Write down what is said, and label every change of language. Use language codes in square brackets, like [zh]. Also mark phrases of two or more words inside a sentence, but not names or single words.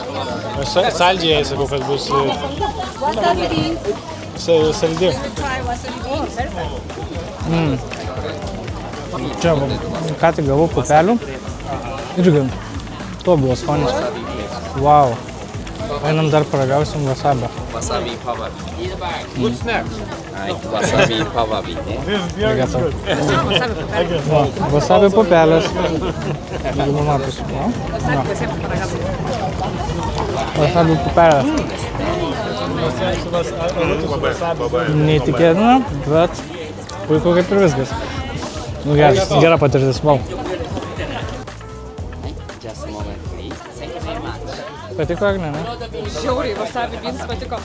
[lt] Saldžiai, sakau, kad bus saldi. Čia, ką tik gavau pupelių. Irgi, to buvo skonis. Wow. Einam dar paragausim wasabio. Wasabi pawabi. [en] Good snack. [lt] Wasabi pawabi. [en] Very good. [lt] Va, wasabi pupelės. Jeigu matosi. Wasabi pupelės. Neįtikėtina, bet puiku kaip ir viskas. Gera patirtis, wow. [en] Just a moment, please. Thank you very much. [lt] Patiko, Agne, ne? Žiauriai, [en] wasabi beans [lt] patiko.